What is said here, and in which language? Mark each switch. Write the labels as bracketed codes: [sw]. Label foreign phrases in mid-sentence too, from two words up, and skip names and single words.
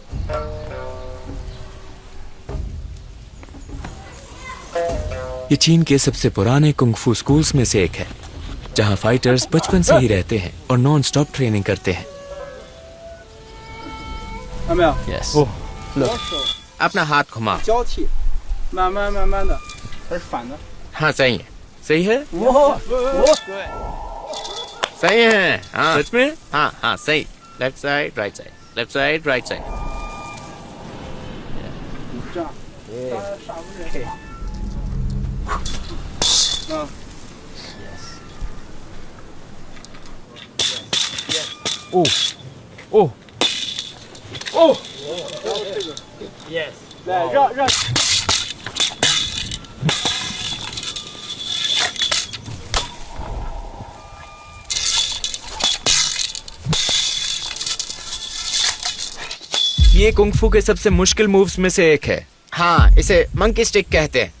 [hi] ये चीन के सबसे पुराने [en] kung-fu schools [hi] में से एक है, जहां फाइटर्स बचपन से ही रहते हैं और [en] non stop training [hi] करते हैं। [zh] 看到没有？ [en] Yes. [zh] 左手 [hi] अपना हाथ घुमा। [zh] 交替，慢慢慢慢的，它是反的。 [hi] हाँ सही है, सही है, [zh] 对， [hi] सही है। हाँ सच में? हाँ हाँ सही। [en] left side right side, left side right side. [zh] 这样，刹不住。嗯， [en] Oh. Oh. Oh. [zh] 来让。 [hi] ये कुंग-फू के सबसे मुश्किल मूव्स में से एक है। हाँ इसे [en] monkey stick [hi] कहते हैं।